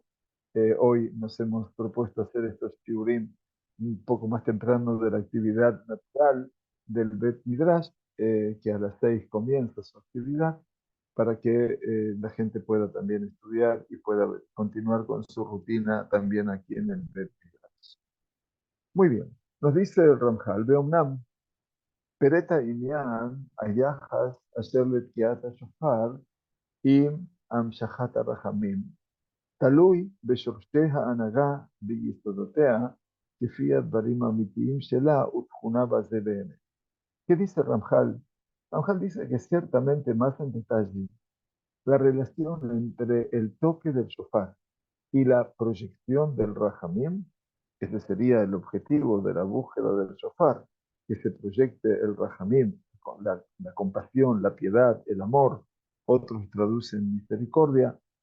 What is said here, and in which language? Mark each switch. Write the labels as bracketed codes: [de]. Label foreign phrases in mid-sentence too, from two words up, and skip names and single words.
[es] Hoy nos hemos propuesto hacer estos shiurim un poco más temprano de la actividad natural del Bet Midrash, que a las 6 comienza su actividad, para que la gente pueda también estudiar y pueda continuar con su rutina también aquí en el Bet Midrash. Muy bien, nos dice el Ramjal, [he] באמנם פרט ענין היחס אשר לתקיעת שופר, עם המשכת הרחמים, תלוי בשורשי ההנהגה ביסודותיה, כפי הדברים האמיתיים שלה ותכונה בזה באמת. [es] ¿Qué dice Ramjal? Ramjal dice que ciertamente más en detalle la relación entre el toque del shofar y la proyección del Rahamim, ese sería el objetivo de la búsqueda del shofar, que se proyecte el Rahamim, con la compasión, la piedad, el amor, otros traducen misericordia,